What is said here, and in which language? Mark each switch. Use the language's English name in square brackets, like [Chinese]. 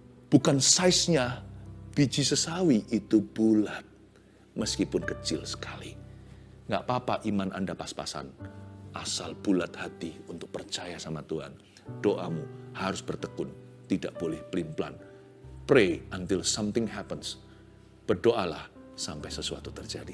[Indonesian] Bukan size-nya biji sesawi, itu bulat. Meskipun kecil sekali. Nggak apa-apa iman Anda pas-pasan. Asal bulat hati untuk percaya sama Tuhan. Doamu harus bertekun. Tidak boleh pelin-pelan. [English] Pray until something happens. [Indonesian] Berdoalah sampai sesuatu terjadi.